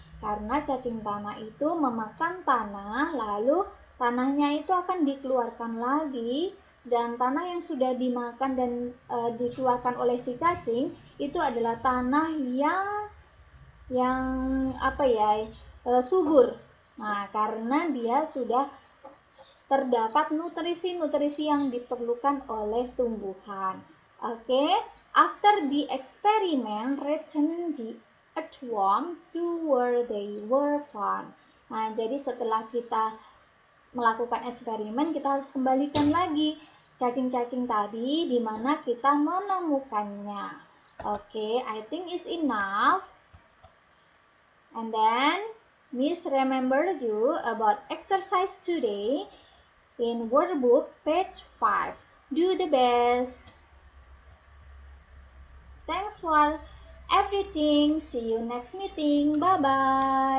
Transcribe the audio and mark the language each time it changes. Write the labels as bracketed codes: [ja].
[id] Karena cacing tanah itu memakan tanah, lalu tanahnya itu akan dikeluarkan lagi, dan tanah yang sudah dimakan dan dikeluarkan oleh si cacing itu adalah tanah yang subur. Nah, karena dia sudah terdapat nutrisi-nutrisi yang diperlukan oleh tumbuhan. [en] Oke, after the experiment, return the earthworm to where they were found. [id] Nah, jadi setelah kita melakukan eksperimen, kita harus kembalikan lagi cacing-cacing tadi di mana kita menemukannya. [en] Oke, I think is enough. And then, Miss remember you about exercise today. In workbook page 5. Do the best. Thanks for everything. See you next meeting. Bye-bye.